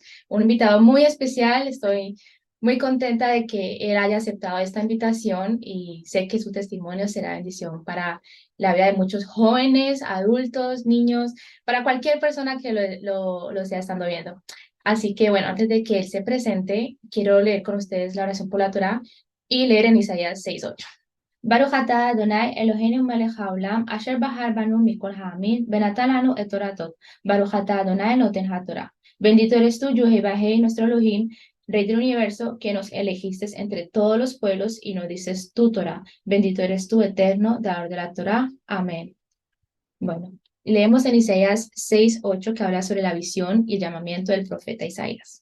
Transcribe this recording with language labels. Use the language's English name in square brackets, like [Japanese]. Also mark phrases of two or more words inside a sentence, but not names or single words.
[Spanish] Un invitado muy especial, estoy muy contenta de que él haya aceptado esta invitación y sé que su testimonio será bendición para la vida de muchos jóvenes, adultos, niños, para cualquier persona que lo esté estando viendo. Así que bueno, antes de que él se presente, quiero leer con ustedes la oración por la Torá y leer en Isaías 6:8. [Hebrew] ברוך אתה אדוני אלוהינו מלך העולם אשר בחר בנו מכל העמים ונתן לנו את תורתו. ברוך אתה אדוני נותן התורה. [Spanish] Bendito eres tú, Yehová, nuestro Elohim, Rey del universo, que nos elegiste entre todos los pueblos y nos dices tu Torah. Bendito eres tú, eterno, dador de la Torah. Amén. Bueno, leemos en Isaías 6:8 que habla sobre la visión y el llamamiento del profeta Isaías.